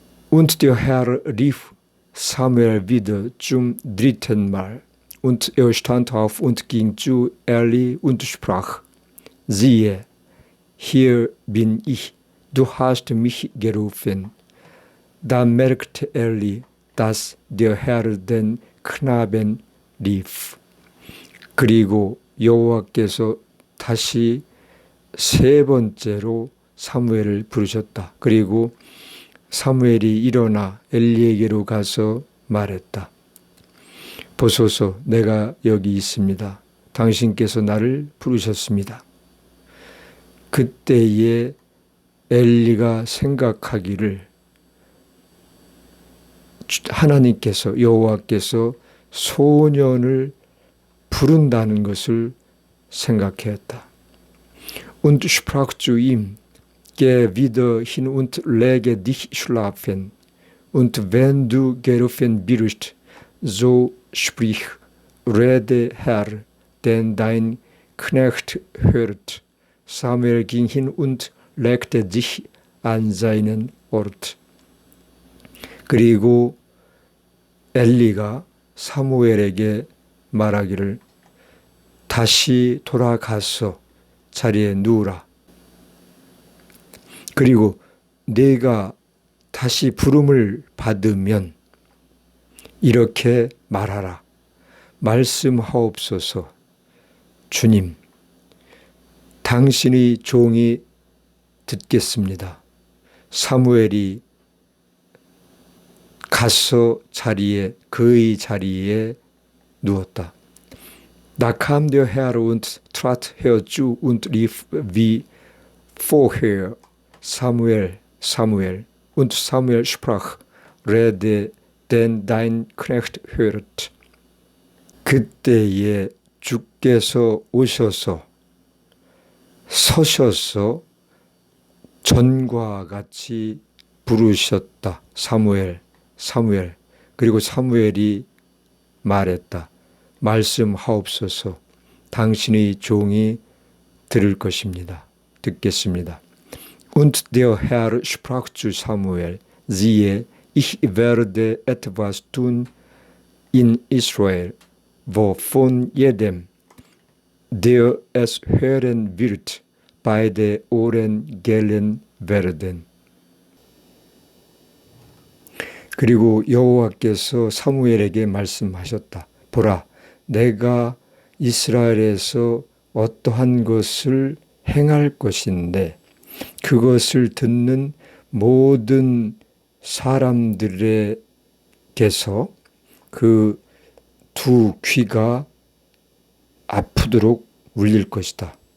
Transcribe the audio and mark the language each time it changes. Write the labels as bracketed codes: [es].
[de] Und der Herr rief Samuel wieder zum dritten Mal, und er stand auf und ging zu Eli und sprach, siehe, hier bin ich, du hast mich gerufen. Da merkte Eli, dass der Herr den Knaben rief. [ko] 그리고 여호와께서 다시 세 번째로 사무엘을 부르셨다. 그리고 사무엘이 일어나 엘리에게로 가서 말했다. 보소서, 내가 여기 있습니다. 당신께서 나를 부르셨습니다. 그때에 엘리가 생각하기를, 하나님께서, 여호와께서 소년을 부른다는 것을 생각했다. [de] Und sprach zu ihm, geh wieder hin und lege dich schlafen. Und wenn du gerufen wirst, so sprich, rede Herr, denn dein Knecht hört. Samuel ging hin und legte sich an seinen Ort. [ko] 그리고 엘리가 사무엘에게 말하기를, 다시 돌아가서 자리에 누우라. 그리고 네가 다시 부름을 받으면 이렇게 말하라. 말씀하옵소서. 주님, 당신의 종이 듣겠습니다. 사무엘이 가서 그의 자리에 누웠다. [de] Da kam der Herr und trat herzu und rief wie vorher, Samuel, Samuel. Und Samuel sprach, rede, denn dein Knecht hört. [ko] 그때에 주께서 오셔서 서셔서 전과 같이 부르셨다. 사무엘, 사무엘. 그리고 사무엘이 말했다. 말씀하옵소서. 당신의 종이 들을 것입니다. 듣겠습니다. [de] Und der Herr sprach zu Samuel, siehe, ich werde etwas tun in Israel, wovon jedem, der es hören wird, beide Ohren gellen werden. [ko] 그리고 여호와께서 사무엘에게 말씀하셨다. 보라, 내가 이스라엘에서 어떠한 것을 행할 것인데 그것을 듣는 모든 사람들에게서 그 두 귀가 아프도록 울릴 것이다.